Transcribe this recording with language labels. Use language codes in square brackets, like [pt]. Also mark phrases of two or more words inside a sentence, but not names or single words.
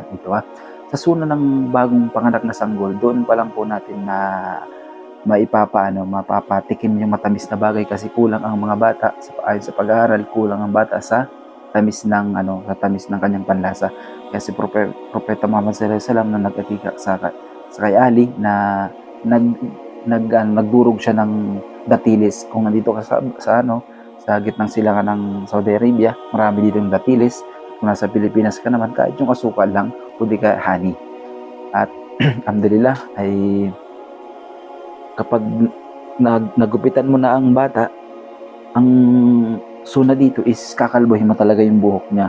[tl] Ito sa suna ng bagong panganak na sanggol, doon pa lang po natin na mapapatikim yung matamis na bagay kasi kulang ang mga bata ayon sa pag-aaral, kulang ang bata sa tamis ng kanyang panlasa. Kaya si Propeta Muhammad [ar] sallallahu alaihi wasallam [tl] na nag-akika sa kay Ali na nagdurog siya ng datilis. Kung nandito ka sa gitnang silangan ng Saudi Arabia, marami dito ng datilis. Kung nasa Pilipinas ka naman, kahit yung asukal lang, kundi ka honey. At alhamdulillah ay kapag nagupitan mo na ang bata, ang suna dito is kakalbohin mo talaga yung buhok niya.